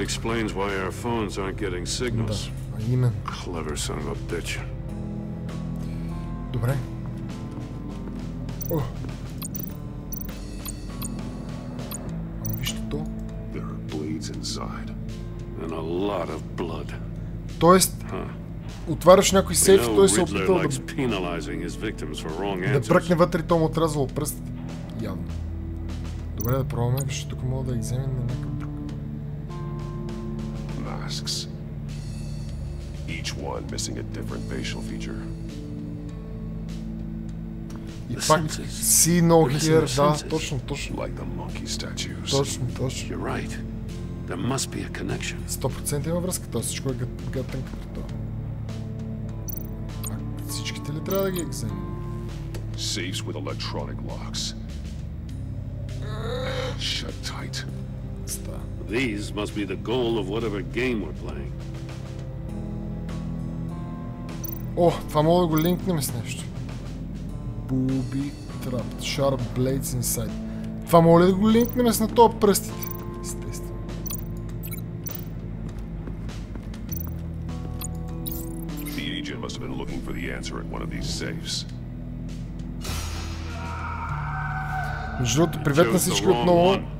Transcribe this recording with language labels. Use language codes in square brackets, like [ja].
[en] explains why our phones aren't getting [bg] Да, [en] signals. [bg] а именно. [en] Clever son of a bitch. [bg] Добре. О! Ама вижте то. [en] There are blades inside. And a lot of blood. [bg] Тоест, отваряш някой сейф и той се опитал да бръкне вътре и то му отрязало пръст. Явно. Добре, да пробваме, защото тук мога да ги вземем на някакъв друг. [en] Masks. Each one missing a different facial feature. [bg] И пак [en] see no hear, [bg] да, точно. [en] Like the monkey statues. [bg] Точно. [en] You're right. There must be a connection. [bg] 100% има връзка, това всичко е гътен като това. Всичките ли трябва да ги вземем? [en] Safes with electronic locks. Shut tight. These must be the goal of whatever game we're playing. [bg] О, това мога да го линкнем с нещо. [en] Booby trapped. Sharp blades inside. [bg] Това мога ли да го линкнем с на това пръстите? Естествено. [en] The agent must have been looking for the answer at one of these safes. [bg] Между другото, привет на всички отново.